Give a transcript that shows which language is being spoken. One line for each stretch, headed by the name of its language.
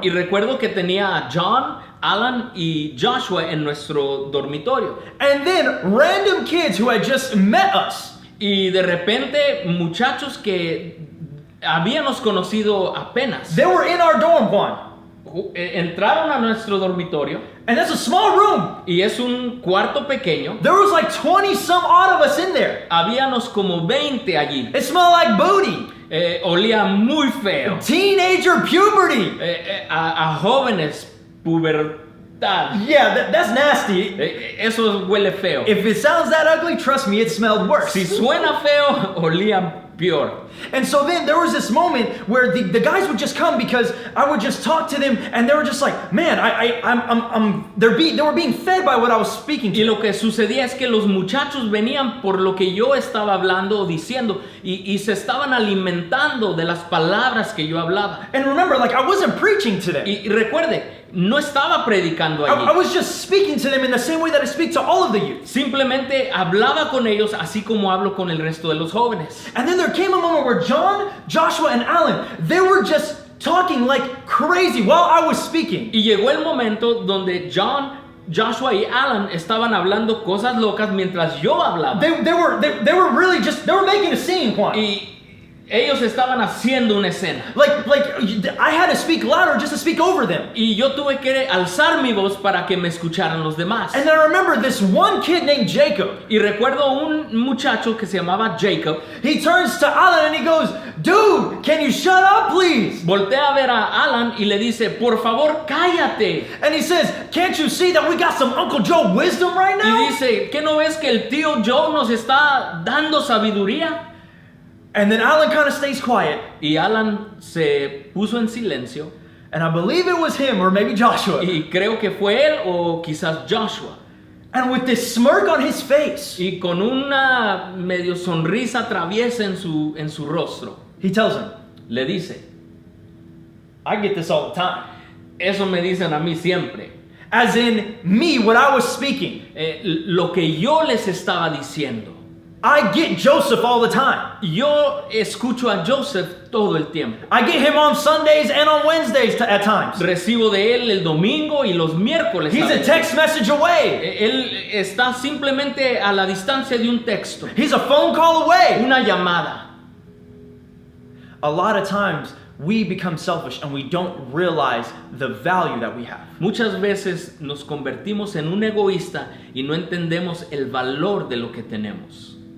Spanish: Y recuerdo que tenía a John, Alan y Joshua en nuestro dormitorio.
English: And then random kids who had just met us.
Spanish: Y de repente muchachos que habíamos conocido apenas.
English: They were in our dorm, Juan.
Spanish: Entraron a nuestro dormitorio.
English: And that's a small room.
Spanish: Y es un cuarto pequeño.
English: There was like 20 some odd of us in there.
Spanish: Habíamos como 20 allí.
English: It smelled like booty.
Spanish: Olía muy feo.
English: Teenager puberty.
Spanish: A jóvenes pubertad.
English: Yeah, that's nasty.
Spanish: Eso huele feo.
English: If it sounds that ugly, trust me, it smelled worse.
Spanish: Si suena feo, olía peor.
English: And so then there was this moment where the guys would just come because I would just talk to them and they were just like, man, they were being fed by what I was speaking to.
Spanish: Y lo que sucedía es que los muchachos venían por lo que yo estaba hablando o diciendo y se estaban alimentando de las palabras que yo hablaba.
English: And remember, like I wasn't preaching to them.
Spanish: Y recuerde, no estaba predicando allí.
English: I was just speaking to them in the same way that I speak to all of the youth.
Spanish: Simplemente hablaba con ellos así como hablo con el resto de los jóvenes.
English: And then there came a moment where John, Joshua, and Alan, they were just talking like crazy while I was speaking.
Spanish: Y llegó el momento donde John, Joshua y Alan estaban hablando cosas locas mientras yo hablaba.
English: They were really just, they were making a scene, Juan.
Spanish: Y ellos estaban haciendo una escena.
English: Like I had to speak louder just to speak over them.
Spanish: Y yo tuve que alzar mi voz para que me escucharan los demás.
English: And I remember this one kid named Jacob.
Spanish: Y recuerdo un muchacho que se llamaba Jacob.
English: He turns to Alan and he goes, "Dude, can you shut up, please?"
Spanish: Voltea a ver a Alan y le dice, "Por favor, cállate."
English: And he says, "Can't you see that we got some Uncle Joe wisdom right now?"
Spanish: Y dice, ¿qué no ves que el tío Joe nos está dando sabiduría?
English: And then Alan kind of stays quiet.
Spanish: Y Alan se puso en silencio.
English: And I believe it was him or maybe Joshua.
Spanish: Y creo que fue él o quizás Joshua.
English: And with this smirk on his face,
Spanish: y con una medio sonrisa traviesa en su rostro,
English: he tells him,
Spanish: le dice,
English: I get this all the time.
Spanish: Eso me dicen a mí siempre.
English: As in me, what I was speaking.
Spanish: Lo que yo les estaba diciendo.
English: I get Joseph all the time.
Spanish: Yo escucho a Joseph todo el tiempo.
English: I get him on Sundays and on Wednesdays at times.
Spanish: Recibo de él el domingo y los miércoles.
English: He's a text message away.
Spanish: Él está simplemente a la distancia de un texto.
English: He's a phone call away.
Spanish: Una llamada.
English: A lot of times we become selfish and we don't realize the value that we have.
Spanish: Muchas veces nos convertimos en un egoísta y no entendemos el valor de lo que tenemos.